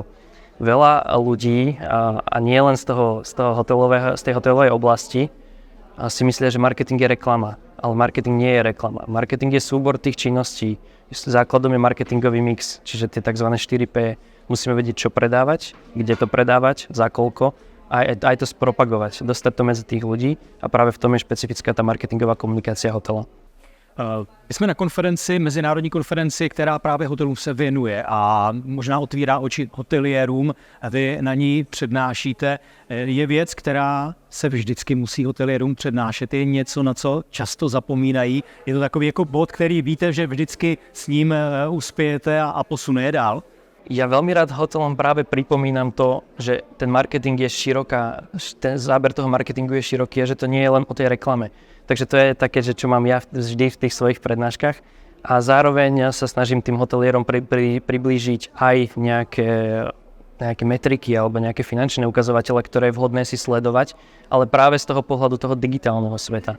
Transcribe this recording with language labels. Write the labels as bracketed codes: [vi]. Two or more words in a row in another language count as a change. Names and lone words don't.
[sk] Veľa ľudí, a nie len z tej hotelovej oblasti, si myslia, že marketing je reklama, ale marketing nie je reklama. Marketing je súbor tých činností. Základom je marketingový mix, čiže tie tzv. 4P. Musíme vedieť, čo predávať, kde to predávať, za koľko a aj to spropagovať, dostať to medzi tých ľudí a práve v tom je špecifická tá marketingová komunikácia hotela. [cs] My jsme na konferenci, mezinárodní konferenci, která právě hotelům se věnuje a možná otvírá oči hoteliérům. Vy na ní přednášíte. Je věc, která se vždycky musí hoteliérům přednášet. Je něco, na co často zapomínají. Je to takový jako bod, který víte, že vždycky s ním uspějete a posune je dál. [sk] Ja veľmi rád hotelom práve pripomínam to, že ten marketing je široká, ten záber toho marketingu je široký a že to nie je len o tej reklame. Takže to je také, že čo mám ja vždy v tých svojich prednáškach a zároveň sa snažím tým hotelierom priblížiť aj nejaké metriky alebo nejaké finančné ukazovatele, ktoré je vhodné si sledovať, ale práve z toho pohľadu toho digitálneho sveta.